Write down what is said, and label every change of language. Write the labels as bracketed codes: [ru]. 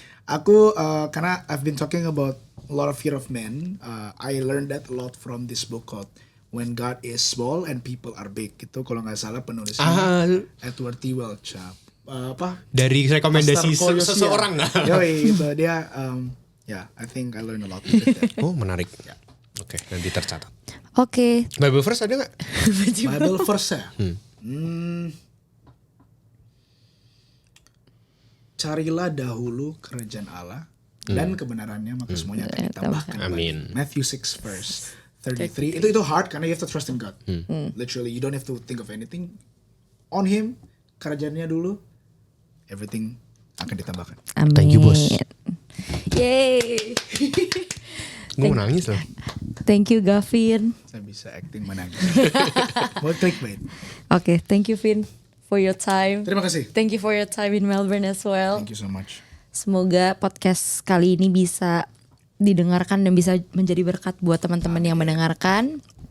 [id] Aku karena [en] I've been talking about a lot of fear of men, I learned that a lot from this book called When God is Small and People Are Big. [id] Itu kalau nggak salah penulisnya Edward T. Welch. Dari rekomendasi Pastor Kolos, seseorang ya. nggak? Yoi, itu dia. [en] I think I learned a lot with it. [id] Oh menarik. Oke, nanti tercatat. Oke. Bible verse ada nggak? Bible verse ya. Carilah dahulu kerajaan Allah dan kebenarannya, maka semuanya akan ditambahkan. Amin. [en] Matthew 6 verse 33. [id] Itu [en] hard [id] karena [en] you have to trust in God. Literally, you don't have to think of anything. On Him, [id] kerajaannya dulu, everything akan ditambahkan. Amin. [en] Thank you, bos. Yay. [id] Gue mau nangis loh. [en] Thank you Gavin. [id] Saya bisa acting menangis. Buat clickbait. [en] Oke, thank you Vin for your time. [id] Terima kasih. [en] Thank you for your time in Melbourne as well. Thank you so much. [id] Semoga podcast kali ini bisa didengarkan dan bisa menjadi berkat buat teman-teman yang mendengarkan.